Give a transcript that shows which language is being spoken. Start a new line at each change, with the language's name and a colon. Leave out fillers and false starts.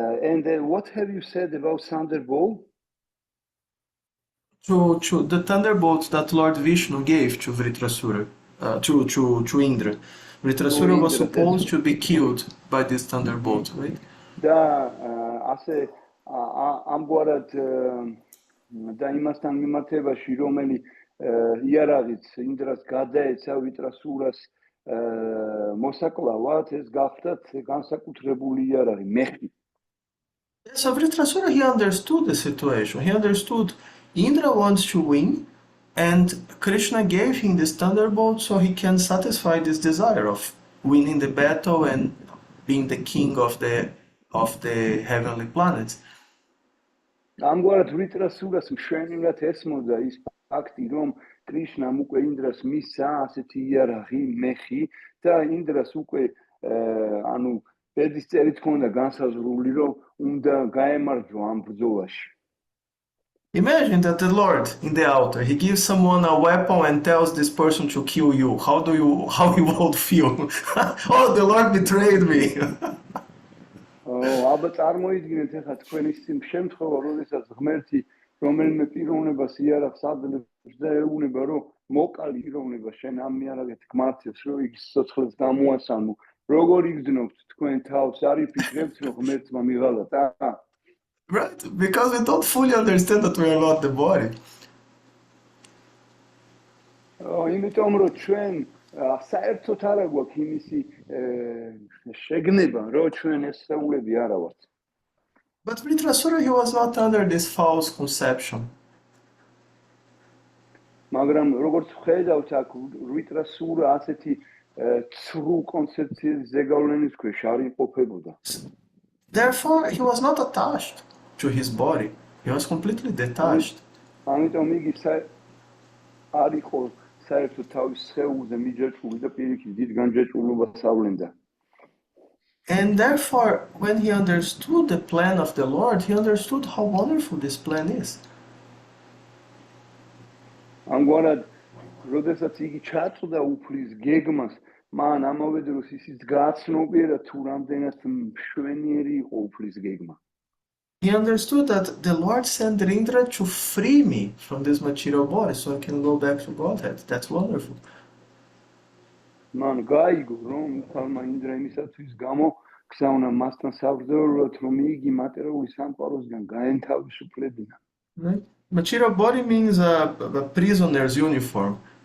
English: And what have you said about thunderbolt? To the thunderbolt that Lord Vishnu gave to Vritrasura, to Indra. Vritrasura was supposed to be killed by this thunderbolt, right?
Georgian: და ასე ამგვარად და იმასთან მიმართებაში, რომელი იარაღიც ინდრას გადაეცა ვრიტრასურას მოსაკლავად, ეს გახდათ განსაკუთრებული იარაღი, მეხი.
English: So Vritrasura, he understood the situation. He understood Indra wants to win, and Krishna gave him this thunderbolt so he can satisfy this desire of winning the battle and being the king of the heavenly planets.
Georgian: ამგვარად ვრიტრასურას მშვენივრად ესმოდა ის ფაქტი, რომ კრიშნამ უკვე ინდრას მისცა ასეთი იარაღი, მეხი და ინდრას უკვე ანუ ბედის წერით ჰქონდა განსაზღვრული, რომ უნდა გაემარჯვა ამ ბრძოლაში.
English: Imagine that the Lord in the altar, he gives someone a weapon and tells this person to kill you. How you would feel? Oh, the Lord betrayed me.
Georgian: აბა წარმოიდგინეთ ახლა თქვენ ის შემთხვევა, როდესაც ღმერთი რომელიმე პიროვნებას იარაღს ადლებს და ეუბნება, რომ მოკალი პიროვნება შენ ამ იარაღით გმართებს, რომ ის სიცოცხლეს გამოასალმო. როგორ იგრძნობთ თქვენ თავს, არ იფიქრებთ, რომ ღმერთმა მიღალათ,
English: Right, because we don't fully understand that we are not the body.
Georgian: იმიტომ რომ ჩვენ საერთოდ არ აგვაქვს იმისი შეგნება, რომ ჩვენ ეს სხეულები არა ვართ.
English: But Vritrasura, he was not under this false conception.
Georgian: მაგრამ როგორც ხედავთ, აქ ვრიტრასურა ასეთი ცრუ კონცეფციის ზეგავლენის ქვეშ არ იმყოფებოდა.
English: Therefore, he was not attached to his body. He was completely detached.
Georgian: ამიტომ იგი არ იყო საერთოდ თავის სხეულზე მიჯაჭვული და პირიქით დიდ განჯაჭვულობას ავლენდა.
English: And therefore, when he understood the plan of the Lord, he understood how wonderful this plan is.
Georgian: ამგვარად, როდესაც იგი ჩაწვდა უფლის გეგმას, მან ამავე დროს ისიც გააცნობიერა თუ რამდენად მშვენიერი იყო უფლის გეგმა.
English: He understood that the Lord sent Indra to free me from this material body so I can go back to Godhead. That's wonderful.
Georgian: მან გაიგო, რომ თალმა ინდრა იმისათვის გამოგზავნა მასთან საბრძოლოდ, რომ იგი მატერიალური სამყაროსგან გაენთავისუფლებინა.
English: Right? Material body means a prisoner's uniform.